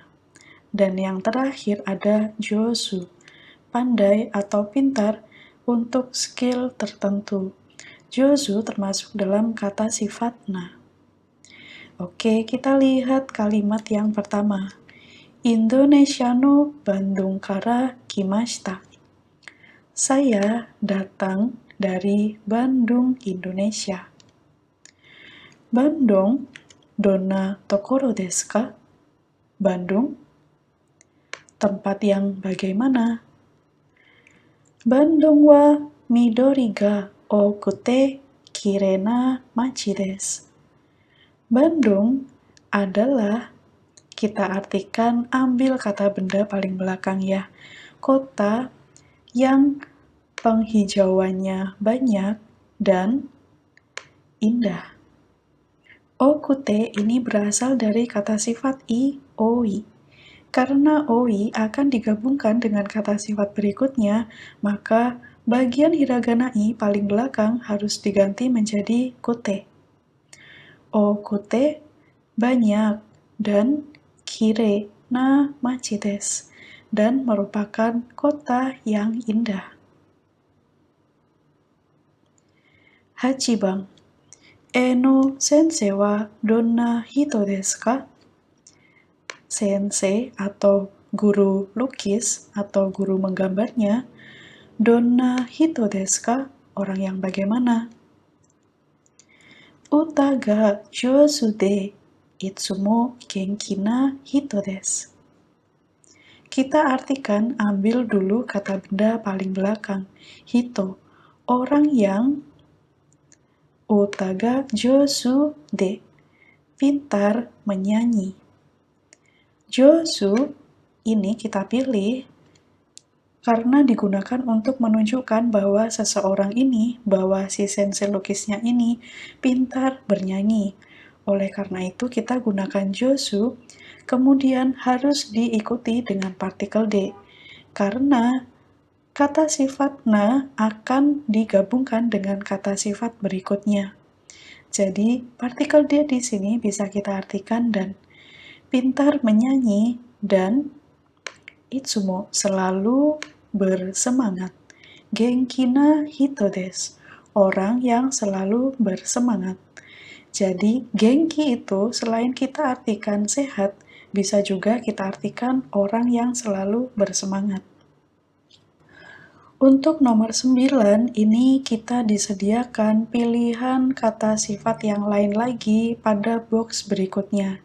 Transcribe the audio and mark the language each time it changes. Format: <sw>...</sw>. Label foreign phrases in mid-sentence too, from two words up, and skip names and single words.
<id>Dan yang terakhir ada josu, pandai atau pintar untuk skill tertentu. Josu termasuk dalam kata sifat na. Oke, kita lihat kalimat yang pertama.</id> <ja>Indonesia no Bandung kara kimashita.</ja> <id>Saya datang dari Bandung, Indonesia.</id> <ja>Bandung, donna tokoro desu ka?</ja> <id>Bandung, Tempat yang bagaimana?</id> <ja>Bandung wa midori ga okute kirena machi desu.</ja> <id>Bandung adalah, kita artikan ambil kata benda paling belakang ya, kota yang penghijauannya banyak dan indah. Okute ini berasal dari kata sifat oi. Karena oi akan digabungkan dengan kata sifat berikutnya, maka bagian hiragana i paling belakang harus diganti menjadi kute. Okute banyak dan</id> <ja>kire na machi desu</ja> <id>dan merupakan kota yang indah.</id> <ja>Hachibang, Eno sensei wa donna hito desu ka?</ja> <id>Sensei atau guru lukis atau guru menggambarnya,</id> <ja>donna hito desu ka?</ja> <id>Orang yang bagaimana?</id> <ja>Uta ga jouzu de itsumo genki na hito desu.</ja> <id>Kita artikan ambil dulu kata benda paling belakang, hito, orang yang,</id> <ja>uta ga jouzu de,</ja> <id>pintar menyanyi. Jouzu ini kita pilih karena digunakan untuk menunjukkan bahwa seseorang ini, bahwa si sensei lukisnya ini pintar bernyanyi. Oleh karena itu kita gunakan jouzu, kemudian harus diikuti dengan partikel de. Karena kata sifat na akan digabungkan dengan kata sifat berikutnya. Jadi partikel de di sini bisa kita artikan dan. Pintar menyanyi dan itsumo selalu bersemangat.</id> <ja>Genki na hito desu,</ja> <id>orang yang selalu bersemangat. Jadi genki itu selain kita artikan sehat, bisa juga kita artikan orang yang selalu bersemangat. Untuk nomor 9, ini kita disediakan pilihan kata sifat yang lain lagi pada box berikutnya.</id>